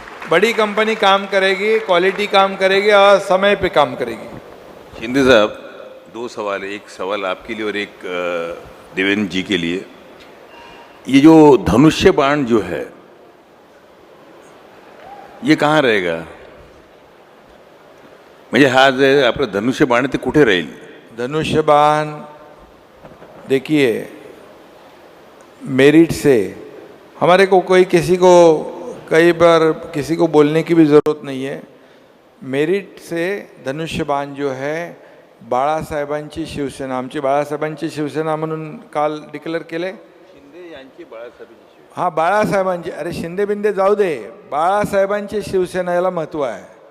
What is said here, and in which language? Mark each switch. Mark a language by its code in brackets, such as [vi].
[hi] बड़ी कंपनी काम करेगी, क्वालिटी काम करेगी और समय पे काम करेगी। शिंदे साहब, 2 सवाल है, एक सवाल आपके लिए और एक देवेंद्र जी के लिए। ये जो धनुष्य बाण जो है, ये कहाँ रहेगा? [mr] म्हणजे हा जे आपलं धनुष्य बाण आहे ते कुठे राहील? [hi] धनुष्यबाण देखिए, मेरिट से हमारे को कोई किसी को कई बार किसी को बोलने की भी ज़रूरत नहीं है। मेरिट से धनुष्यबाण जो है, [mr] बाळासाहेबांची शिवसेना, आमची बाळासाहेबांची शिवसेना म्हणून काल डिक्लेअर केले। शिंदे यांची बाळासाहेबांची हां, बाळासाहेबांची, अरे शिंदे बिंदे जाऊ दे, बाळासाहेबांची शिवसेना याला महत्त्व आहे।